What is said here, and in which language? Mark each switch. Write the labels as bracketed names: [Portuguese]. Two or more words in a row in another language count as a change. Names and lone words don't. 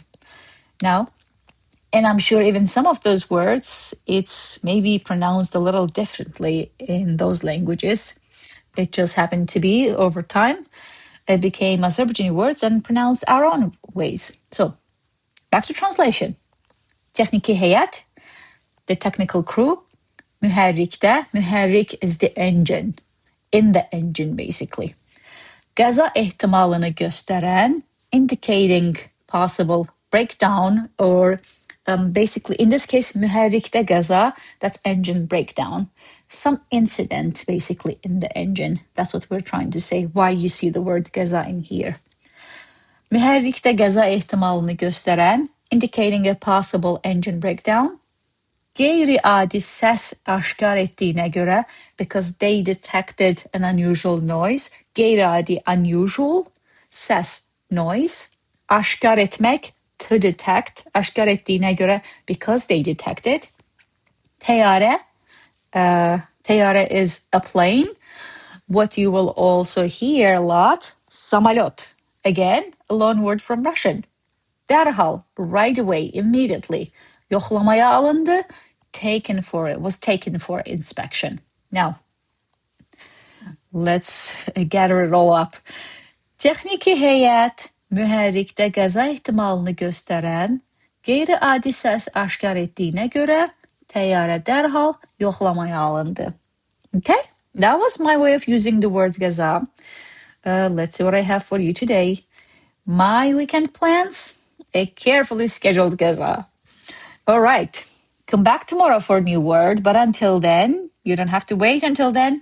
[English] Now, and I'm sure even some of those words, it's maybe pronounced a little differently in those languages. It just happened to be over time. It became Azerbaijani words and pronounced our own ways. So back to translation. [Azerbaijani] Texniki heyət, [English] the technical crew. [Azerbaijani] Mühərrikdə, mühərrik [English] is the engine. In the engine, basically. [Azerbaijani] QЭZA ehtimalını göstərən, [English] indicating possible breakdown, or basically, in this case, [Azerbaijani] mühərrikdə QЭZA, [English] that's engine breakdown. Some incident, basically, in the engine. That's what we're trying to say, why you see the word QЭZA in here. [Azerbaijani] Mühərrikdə QЭZA ehtimalını göstərən, [English] indicating a possible engine breakdown. [Azerbaijani] Qeyri-adi səs aşkar etdiyinə görə, [English] because they detected an unusual noise. Qeyri-adi, unusual, səs, noise. [Azerbaijani] Aşkar etmək, [English] to detect. [Azerbaijani] Aşkar etdiyinə görə, [English] because they detected. [Azerbaijani] Təyyarə, təyyarə [English] is a plane. What you will also hear a lot, samolyot. Again, a loan word from Russian. Dərhal, right away, immediately. [Azerbaijani] Yoxlamaya alındı, [English] was taken for inspection. Now, let's gather it all up. [Azerbaijani] Texniki heyət, mühərrikdə qəza ehtimalını göstərən, qeyri-adi səs aşkar etdiyinə görə, təyyarə dərhal yoxlamaya alındı. [English] Okay, that was my way of using the word QЭZA. Let's see what I have for you today. My weekend plans, a carefully scheduled QЭZA. All right, come back tomorrow for a new word, but until then, you don't have to wait until then.